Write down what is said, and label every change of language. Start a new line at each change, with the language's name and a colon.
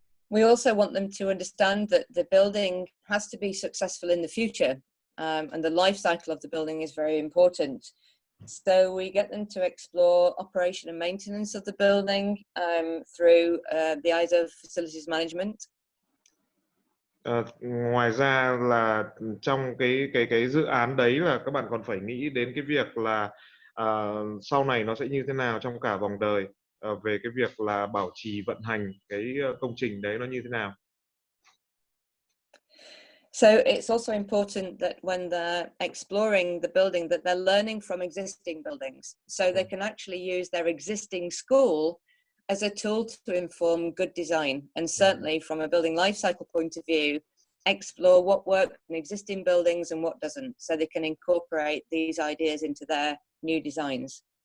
English: We also want them to understand that the building has to be successful in the future, and the life cycle of the building is very important. So we get them to explore operation and maintenance of the building through the eyes of facilities management.
Vietnamese: Ngoài ra là trong cái dự án đấy là các bạn còn phải nghĩ đến cái việc là sau này nó sẽ như thế nào trong cả vòng đời, về cái việc là bảo trì vận hành cái công trình đấy nó như thế nào.
English: So it's also important that when they're exploring the building that they're learning from existing buildings, so they can actually use their existing school as a tool to inform good design, and certainly from a building life cycle point of view, explore what works in existing buildings and what doesn't, so they can incorporate these ideas into their new designs.